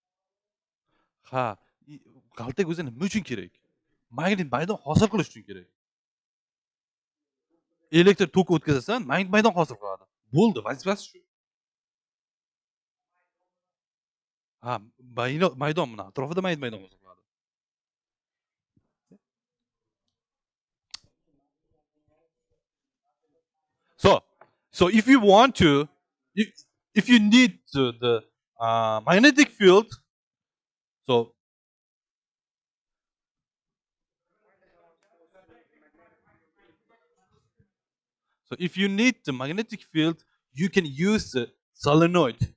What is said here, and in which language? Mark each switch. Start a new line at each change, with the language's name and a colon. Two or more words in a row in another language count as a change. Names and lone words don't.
Uzbek: Ha, qaltak o'zi nima uchun kerak? Magnit maydon hosil qilish uchun kerak. Elektr tok o'tkazasan, maydon hosil qiladi. Bo'ldi, vazifasi shu. Ha, maydon buni atrofida maydon hosil qiladi.
English: So if you want to, if you need the magnetic field, so if you need the magnetic field, you can use the solenoid.